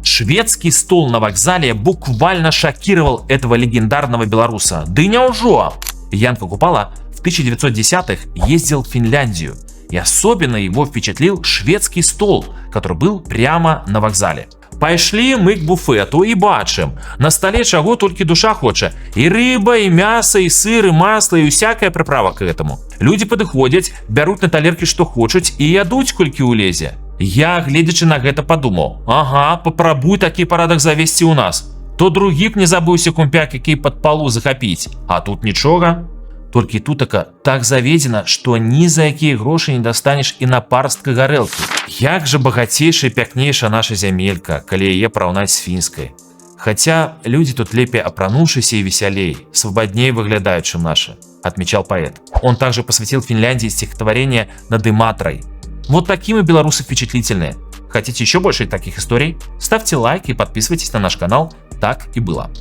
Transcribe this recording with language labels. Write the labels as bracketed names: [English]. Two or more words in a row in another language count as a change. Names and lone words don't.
[Russian] Шведский стол на вокзале буквально шокировал этого легендарного белоруса. [Belarusian] Да няўжо! [Russian] Янка Купала в 1910-х ездил в Финляндию, и особенно его впечатлил шведский стол, который был прямо на вокзале. [Belarusian] Пайшлі мы к буфету і бачым, на столе чаго толькі душа хоча. І рыба, і мяса, і сыр, і масла, і усякая прыправа [Russian] к этому. [Belarusian] Людзі падыходзяць, бяруць на талеркі што хочуць і ядуць колькі ўлезе. Я, гледзячы на гэта, падумаў: ага, папрабуй такі парадак завесці ў нас. То другі б не забыўся кумпяк, які пад палу захапіць. А тут нічога. Толькі тутака так заведзена, што ні за якія грошы не дастанеш і на парстка гарэлкі. Як жа багацейшая і пякнейшая наша зямелька, калі яе параўнаць з фінскай. Хаця людзі тут лепей апрануўшыся і весялей, свабадней выглядаюць, чым нашы, [Russian] отмечал поэт. Он также посвятил Финляндии стихотворение над Иматрой. Вот такие мы белорусы впечатлительные. Хотите еще больше таких историй? Ставьте лайк и подписывайтесь на наш канал. Так и было.